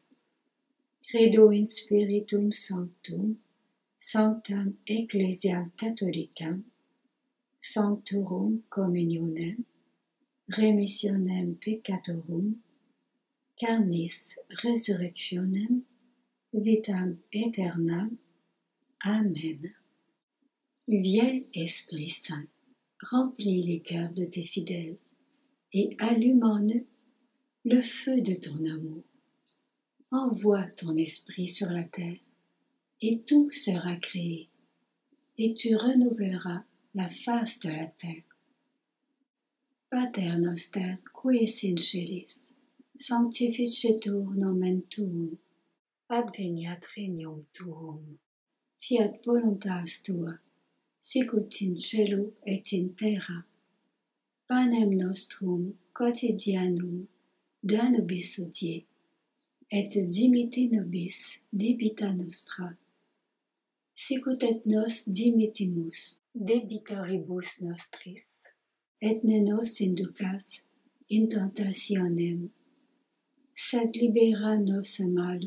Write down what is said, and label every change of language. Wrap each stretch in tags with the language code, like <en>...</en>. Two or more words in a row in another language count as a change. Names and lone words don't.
<la>Credo in Spiritum Sanctum, Sanctam Ecclesiam Catholicam, Sanctorum Communionem, Remissionem Peccatorum, Carnis Resurrectionem, Vitam Aeternam. Amen.</la> <fr>Viens, Esprit Saint, remplis les cœurs de tes fidèles et allume en eux le feu de ton amour. Envoie ton esprit sur la terre, et tout sera créé, et tu renouvelleras la face de la terre.</fr> <la>Pater noster, qui es in celis, sanctificetur nomen tuum, adveniat regnum tuum, fiat voluntas tua, sicut in cielo et in terra. Panem nostrum quotidianum da nobis hodie, et dimitte nobis debita nostra, sicut et nos dimittimus debitoribus nostris, et ne nos inducas in tentationem, sed libera nos malo.</la>